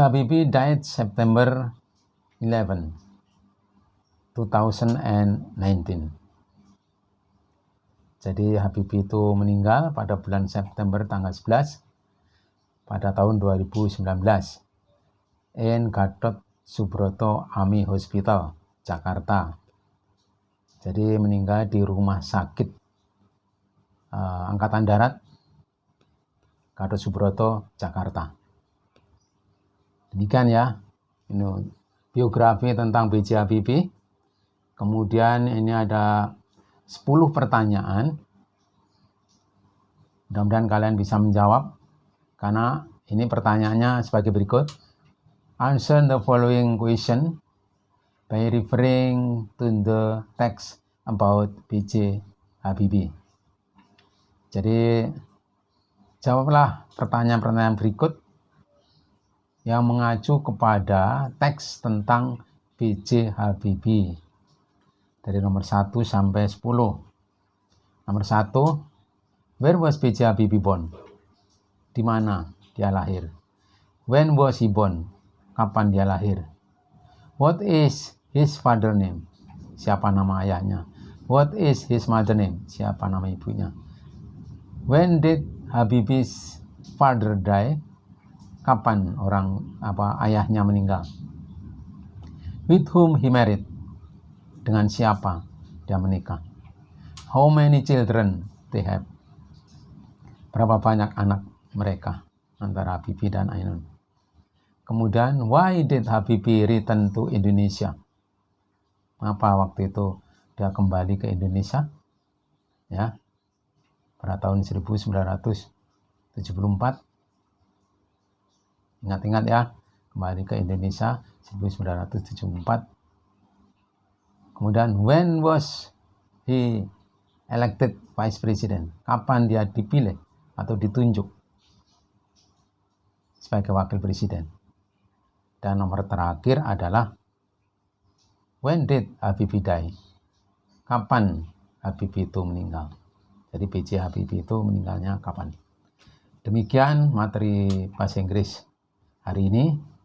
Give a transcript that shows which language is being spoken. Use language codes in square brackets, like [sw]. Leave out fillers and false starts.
[en] Habibie died September 11, 2019. [id] Jadi Habibie itu meninggal pada bulan September tanggal 11 pada tahun 2019 [en] in Gatot Subroto Army Hospital, Jakarta. [id] Jadi meninggal di rumah sakit Angkatan Darat Gatot Subroto, Jakarta. Demikian ya, ini biografi tentang B.J. Habibie. Kemudian ini ada 10 pertanyaan. Mudah-mudahan kalian bisa menjawab, karena ini pertanyaannya sebagai berikut. [en] Answer the following question by referring to the text about B.J. Habibie. [id] Jadi jawablah pertanyaan-pertanyaan berikut yang mengacu kepada teks tentang B.J. Habibie dari nomor 1 sampai 10. Nomor 1, [en] where was B.J. Habibie born? [id] Di mana dia lahir? [en] When was he born? [id] kapan dia lahir. [en] What is his father name? [id] Siapa nama ayahnya? [en] What is his mother name? [id] Siapa nama ibunya? [en] When did Habibie's father die? [id] Kapan ayahnya meninggal? [en] With whom he married? [id] Dengan siapa dia menikah? [en] How many children they have? [id] Berapa banyak anak mereka antara Habibie dan Ainun? Kemudian, [en] why did Habibie return to Indonesia? [id] Apa waktu itu dia kembali ke Indonesia? Ya, pada tahun 1974. Ingat-ingat ya, kembali ke Indonesia 1974. Kemudian, [en] when was he elected vice president? [id] Kapan dia dipilih atau ditunjuk sebagai wakil presiden? Dan nomor terakhir adalah [en] when did Habibie die? [id] Kapan Habibie itu meninggal? Jadi B.J. Habibie itu meninggalnya kapan? Demikian materi bahasa Inggris hari ini.